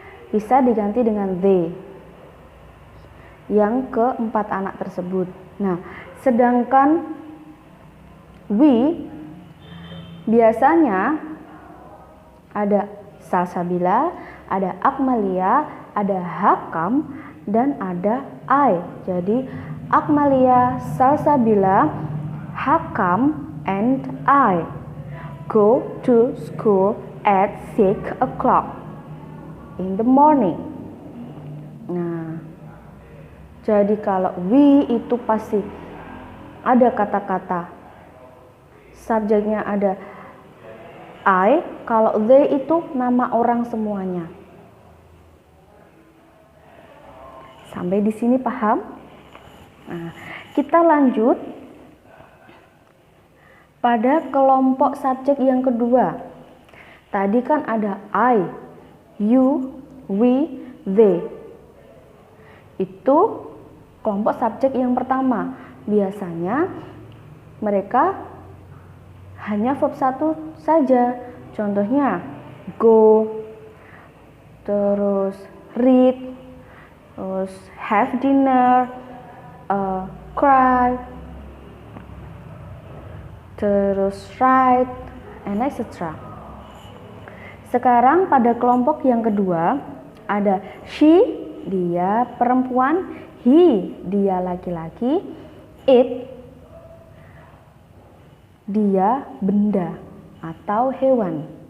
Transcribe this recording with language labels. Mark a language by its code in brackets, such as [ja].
[id] Bisa diganti dengan they yang keempat anak tersebut. Nah, sedangkan we biasanya ada Salsabila, ada Akmalia, ada Hakam, dan ada I. Jadi [en] Akmalia, Salsabila, Hakam, and I go to school at 6 o'clock in the morning. [id] Nah, jadi kalau we itu pasti ada kata-kata subjeknya ada I, kalau they itu nama orang semuanya. Sampai di sini paham? Nah, kita lanjut pada kelompok subjek yang kedua. Tadi kan ada I, you, we, they. Itu kelompok subjek yang pertama. Biasanya mereka hanya verb satu saja. Contohnya go, terus read, terus have dinner, cry, terus write, and etc. Sekarang pada kelompok yang kedua ada she, dia perempuan, he, dia laki-laki, it, dia benda atau hewan.